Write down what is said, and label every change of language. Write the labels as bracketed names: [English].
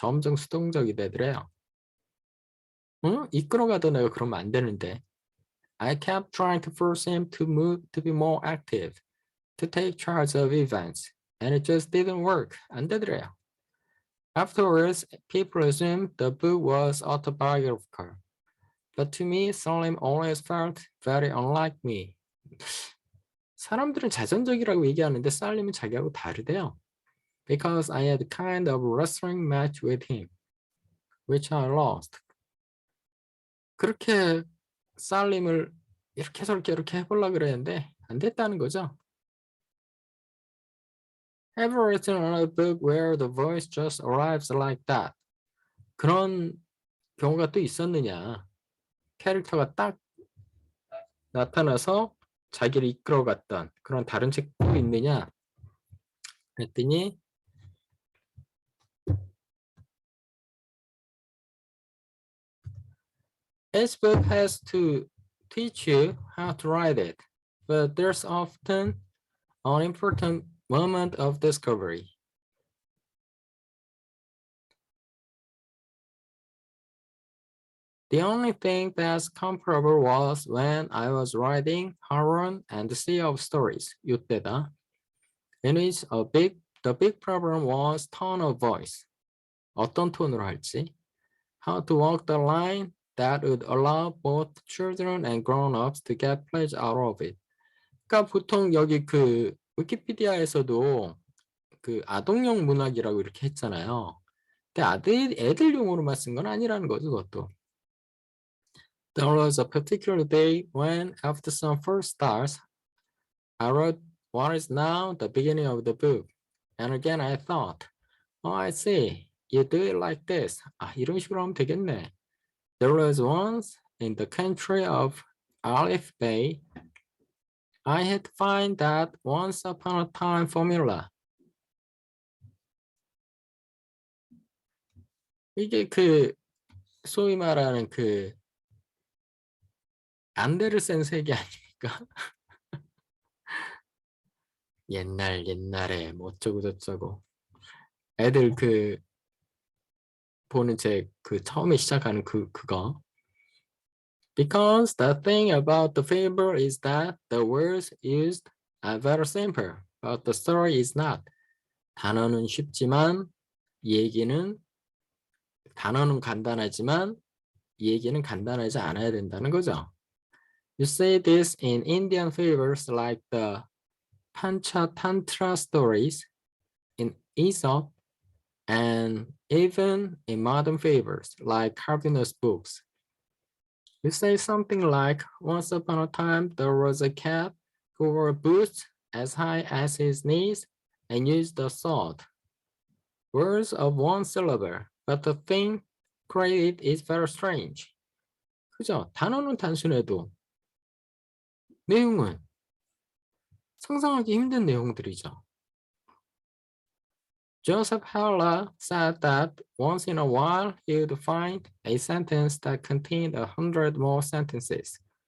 [Korean] 점점 수동적이 되더래요. 응? 이끌어가던 애가 그러면 안 되는데. [English] I kept trying to force him to move, to be more active, to take charge of events, and it just didn't work. [Korean] 안 되더래요. [English] Afterwards, people assumed the book was autobiographical. But to me, Salim always felt very unlike me. [Korean] 사람들은 자전적이라고 얘기하는데 살림은 자기하고 다르대요. [English] Because I had kind of wrestling match with him, which I lost. [Korean] 그렇게 살림을 이렇게 저렇게 이렇게 해보려고 그랬는데 안 됐다는 거죠. [English] Have you written a book where the voice just arrives like that? [Korean] 그런 경우가 또 있었느냐. 캐릭터가 딱 나타나서 자기를 이끌어갔던 그런 다른 책도 있느냐 그랬더니 [English] Each book has to teach you how to write it, but there's often an important moment of discovery. The only thing that's comparable was when I was writing Harun and the Sea of Stories, [Korean] 이때다. [English] In which the big problem was tone of voice. [Korean] 어떤 톤으로 할지. [English] How to walk the line that would allow both children and grown-ups to get pleasure out of it. [Korean] 그러니까 보통 여기 그 위키피디아에서도 그 아동용 문학이라고 이렇게 했잖아요. 근데 애들용으로만 쓴 건 아니라는 거죠, 그것도. [English] There was a particular day when, after some first stars, I wrote what is now the beginning of the book. And again I thought, oh, I see. You do it like this. [Korean] 아, 이런 식으로 하면 되겠네. [English] There was once in the country of Alif Bay, I had to find that once upon a time formula. [Korean] 이게 그 소위 말하는 그 안데르센 세계 아닙니까? 옛날에 뭐 어쩌고 저쩌고 애들 그 보는 책 그 처음에 시작하는 그거. [English] Because the thing about the fable is that the words used are very simple, but the story is not. [Korean] 단어는 쉽지만 단어는 간단하지만 얘기는 간단하지 않아야 된다는 거죠. [English] You see this in Indian fables like the Panchatantra stories, in Aesop, and even in modern fables like Calvinist books. You say something like, once upon a time there was a cat who wore boots as high as his knees and used a sword. Words of one syllable, but the thing created is very strange. [Korean] 그죠? 단어는 단순해도 내용은 상상하기 힘든 내용들이죠. [English] Joseph Heller said that once in a while he would find a sentence that contained 100 more sentences.